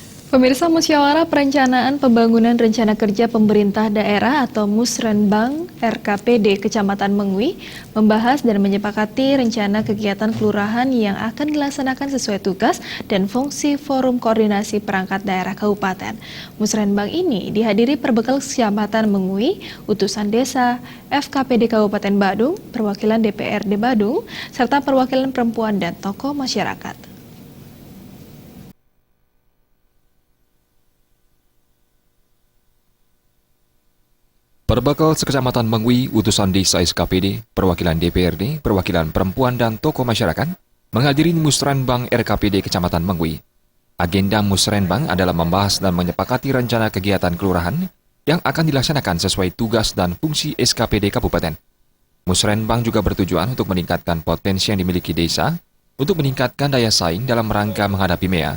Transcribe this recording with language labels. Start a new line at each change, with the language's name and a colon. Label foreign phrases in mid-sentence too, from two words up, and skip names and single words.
Indonesian: Pemirsa, Musyawarah Perencanaan Pembangunan Rencana Kerja Pemerintah Daerah atau Musrenbang RKPD Kecamatan Mengwi membahas dan menyepakati rencana kegiatan kelurahan yang akan dilaksanakan sesuai tugas dan fungsi Forum Koordinasi Perangkat Daerah Kabupaten. Musrenbang ini dihadiri perbekal Kecamatan Mengwi, utusan desa, FKPD Kabupaten Badung, perwakilan DPRD Badung, serta perwakilan perempuan dan tokoh masyarakat. Perbekal Sekecamatan Mengwi, utusan desa SKPD, perwakilan DPRD, perwakilan perempuan dan tokoh masyarakat menghadiri Musrenbang RKPD Kecamatan Mengwi. Agenda Musrenbang adalah membahas dan menyepakati rencana kegiatan kelurahan yang akan dilaksanakan sesuai tugas dan fungsi SKPD Kabupaten. Musrenbang juga bertujuan untuk meningkatkan potensi yang dimiliki desa untuk meningkatkan daya saing dalam rangka menghadapi MEA.